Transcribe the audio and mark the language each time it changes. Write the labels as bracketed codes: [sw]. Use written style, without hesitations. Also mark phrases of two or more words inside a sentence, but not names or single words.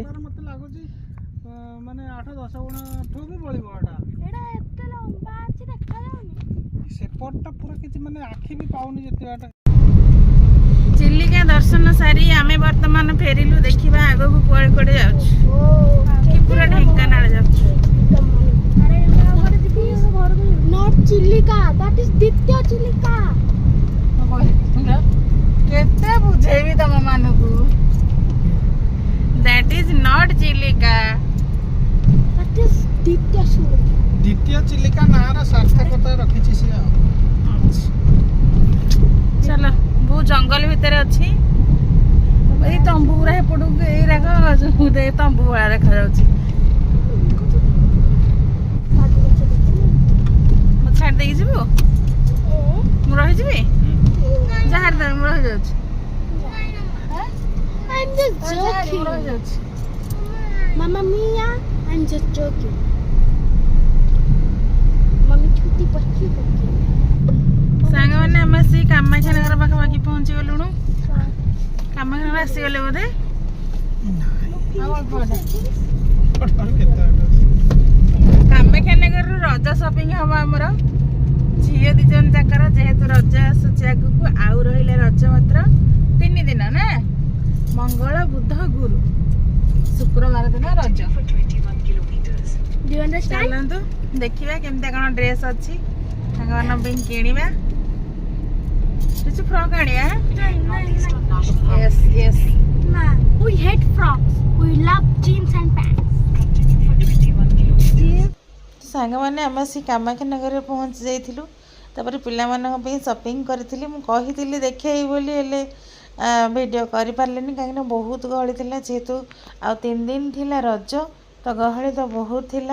[or] ମତେ ଲାଗୁଛି ମାନେ 8-10 ଗୁଣଠୁ ବି ବଳିବ ଏଟା। ଏଟା ଏତେ ଲମ୍ବା ଅଛି ଦେଖାଯାଉନି। ସେପଟଟା ପୁରା କିଛି ମାନେ ଆଖି ବି ପାଉନି ଯେତେବାଟ। ଚିଲିକା ଦର୍ଶନ ସାରି ଆମେ ବର୍ତ୍ତମାନ ଫେରିଲୁ। ଦେଖିବା ଆଗକୁ କୁଆଡ଼େ କୁଆଡ଼େ ଯାଉଛୁ। କି ପୁରା ଢେଙ୍କାନାଳ ଯାଉଛୁ। [en] Not ଚିଲିକା, that is ଦ୍ୱିତୀୟ ଚିଲିକା। [or] କେତେ ବୁଝେଇବି ତମ ମାନଙ୍କୁ? [en] That is not ଚିଲିକା, that is ଦ୍ୱିତୀୟ ଚିଲିକା। [or] ଦ୍ୱିତୀୟ ଚିଲିକା ନାଁର ସାର୍ଥକତା ରଖିଛି ସିଏ ଆଉ। ଚାଲ, ବହୁତ ଜଙ୍ଗଲ ଭିତରେ ଅଛି। ଏଇ ତମ୍ବୁ ଗୁରା ଏପଟକୁ ଏଇରାକ ତମ୍ବୁ ଭଳିଆ ଦେଖାଯାଉଛି। ମୁଁ ଛାଡ଼ି ଦେଇକି ଯିବୁ? ମୁଁ ରହିଯିବି? ଯାହାର ଦେବେ ମୁଁ ରହିଯାଉଛି। [en] I'm just joking. [or] ରହିଯାଉଛି। [it] Mamma mia, [en] I'm just joking. [or] Mummy ଛୁଟି ପଛିି ପଛିି। ସାଙ୍ଗମାନେ ଆମେ ସେଇ କାମାକ୍ଷାନଗର ପାଖାପାଖି ପହଞ୍ଚି ଗଲୁଣୁ। କାମାକ୍ଷାନଗର ଆସିଗଲେ ବୋଧେ? କାମାକ୍ଷାନଗରରୁ ରଜ ସପିଂ ହବ ଆମର। ଝିଅ 2 ଜଣ ଯାକର, ଯେହେତୁ ରଜ ଆସୁଛି ଆଗକୁ। ଆଉ ରହିଲା ରଜ ମାତ୍ର 3 ଦିନ ନା, ମଙ୍ଗଳ ବୁଧ ଗୁରୁ, ଶୁକ୍ରବାର ଦିନ ରଜ। [en] Do you understand? [or] ଚାଲନ୍ତୁ ଦେଖିବା କେମିତିଆ କ'ଣ ଡ୍ରେସ୍ ଅଛି ସାଙ୍ଗମାନଙ୍କ ପାଇଁ କିଣିବା। କିଛି ଫ୍ରକ୍ ଆଣିବା। [en] yes yes. Nah, we hate frocks. We love jeans and pants. [or] ସାଙ୍ଗମାନେ ଆମେ ଆସି କାମାକ୍ଷାନଗରରେ ପହଞ୍ଚି ଯାଇଥିଲୁ। ତାପରେ ପିଲାମାନଙ୍କ ପାଇଁ ସପିଂ କରିଥିଲି। ମୁଁ କହିଥିଲି ଦେଖେଇବି ବୋଲି, ହେଲେ ଭିଡ଼ିଓ କରିପାରିଲିନି କାହିଁକିନା ବହୁତ ଗହଳି ଥିଲା। ଯେହେତୁ ଆଉ 3 ଦିନ ଥିଲା ରଜ, ତ ଗହଳି ତ ବହୁତ ଥିଲା।